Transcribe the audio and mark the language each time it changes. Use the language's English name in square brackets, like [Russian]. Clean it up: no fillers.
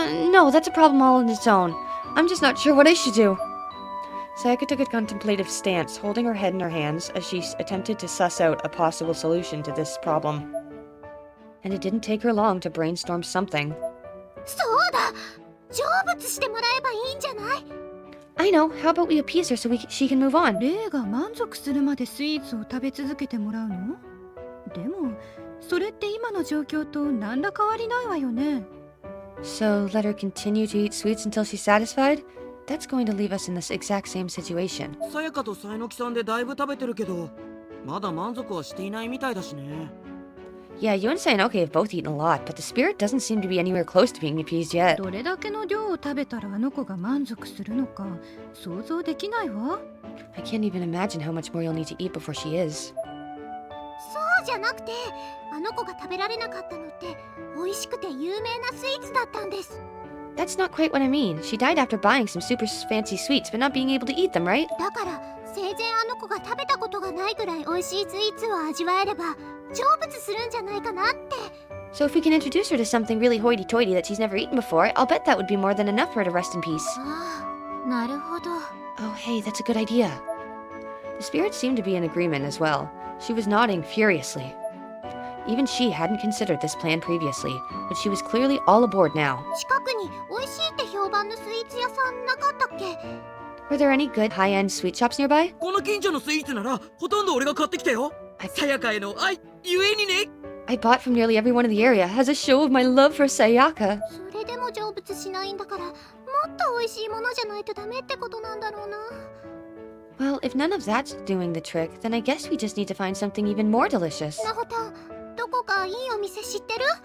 [English] No, that's a problem all on its own. I'm just not sure what I should do. Sayaka took a contemplative stance, holding her head in her hands as she attempted to suss out a possible solution to this problem. And it didn't take her long to brainstorm something. [Japanese] そうだ。成仏してもらえばいいんじゃない？ [English] I know. How about we appease her so she can move on? [Japanese] 霊が満足するまでスイーツを食べ続けてもらうの？でもそれって今の状況と何ら変わりないわよね。 [English] So let her continue to eat sweets until she's satisfied? That's going to leave us in this exact same situation. [Japanese] さやかとさえのきさんでだいぶ食べてるけど、まだ満足はしていないみたいだしね。 [English] Yeah, you and Sayanoke have both eaten a lot, but the spirit doesn't seem to be anywhere close to being appeased yet. [Japanese] どれだけの量を食べたらあの子が満足するのか想像できないわ。 [English] I can't even imagine how much more you'll need to eat before she is. [Japanese] そうじゃなくて、あの子が食べられなかったのって美味しくて有名なスイーツだったんです。 [English] That's not quite what I mean. She died after buying some super fancy sweets, but not being able to eat them, right? [Japanese] だから生前あの子が食べたことがないぐらい美味しいスイーツを味わえれば成仏するんじゃないかなって。 [English] So if we can introduce her to something really hoity-toity that she's never eaten before, I'll bet that would be more than enough for her to rest in peace. [Japanese] ああ、なるほど。 [English] Oh, hey, that's a good idea. The spirit seemed to be in agreement as well. She was nodding furiously. Even she hadn't considered this plan previously, but she was clearly all aboard now. [Japanese] 近くに美味しいって評判のスイーツ屋け？ [English] Were there any good high-end sweet shops nearby? [Japanese] この近所のスイーツならほとんど俺が買ってきたよ。さやかへの愛ゆえにね。 [English] I bought from nearly everyone in the area as a show of my love for Sayaka. [Japanese] それでも成仏しないんだから、もっと美味しいものじゃないとダメってことなんだろうな。 [English] Well, if none of that's doing the trick, then I guess we just need to find something even more delicious. [Japanese] なほたん、どこかいいお店知ってる？